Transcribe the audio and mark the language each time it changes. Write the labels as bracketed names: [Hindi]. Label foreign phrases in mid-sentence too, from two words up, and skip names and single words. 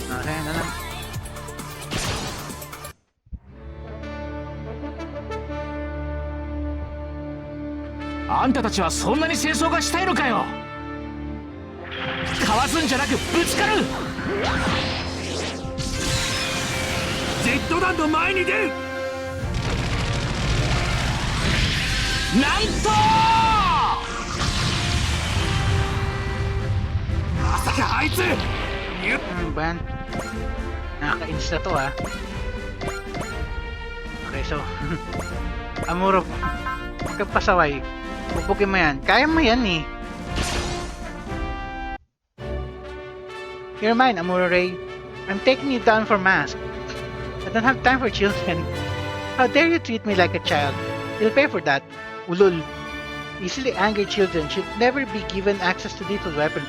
[Filipino] Ayan na lang. [Japanese] あんたたちはそんなに戦争がしたいのかよ。かわすんじゃなくぶつかる。ジェット弾の前に出る。なんとまさかあいつ [Filipino] Ba yan? Nakakainis na to ah. Okay, so Amuro, magkapasaway. Pupukin mo yan. Kaya mo yan eh. [English] You're mine, [Filipino] Amuro Ray. [English] I'm taking you down for mask. I don't have time for children. How dare you treat me like a child? You'll pay for that. Ulul. Easily angered children should never be given access to lethal weaponry.